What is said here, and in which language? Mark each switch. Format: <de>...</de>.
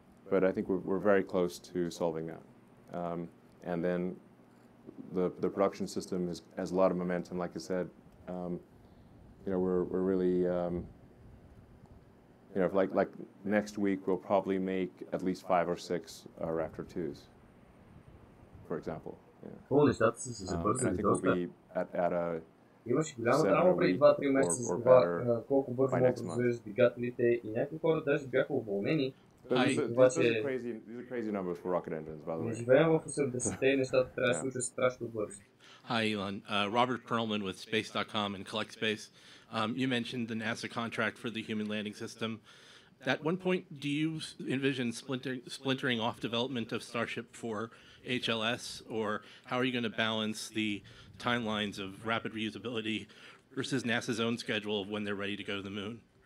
<en>But I think we're very close to solving that. And then the production system has a lot of momentum. Like I said, we're really, like next week we'll probably make at least 5 or 6 Raptor 2s, for example.</en> <bg>Много нещата са се забързали доста. Имаше голяма драма преди 2-3 месеца за това колко бързо могат да произвеждат двигателите и някои хора даже бяха уволнени.</bg> <en>These are crazy numbers for rocket engines, by the way.</en> <bg>Не живеем в 80-те и нещата трябва да случат страшно бързо.</bg> <en>Hi, Elon. Robert Perlman with Space.com and Collect Space. You mentioned the NASA contract for the human landing system. At one point, do you envision splintering off development of Starship for HLS, or how are you going to balance the timelines of rapid reusability versus NASA's own schedule of when they're ready to go to the moon?</en>